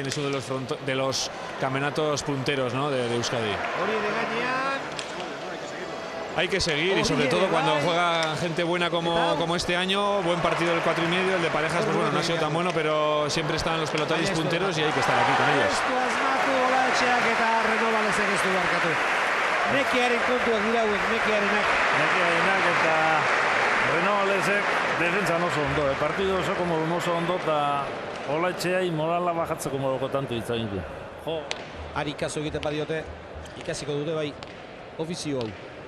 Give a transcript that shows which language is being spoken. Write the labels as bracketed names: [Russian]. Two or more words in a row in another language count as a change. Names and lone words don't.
[Spanish] Es uno de los campeonatos punteros, ¿no? de Euskadi. Hay que seguir, y sobre todo cuando juega gente buena como este año. Buen partido del 4,5, el de parejas pues bueno, no ha sido tan bueno, pero siempre están los pelotaris punteros y hay que estar aquí con ellos. [Basque] Nekiaren kontuak dira hauek, Nekiarenak eta Renovalesek defentsan oso ondo, partidu osoko modun oso ondo, eta Olaetxeai morala bajatzeko moduko tanto itzain du. Ari kaso egiten badiote, ikasiko dute bai ofizio hau.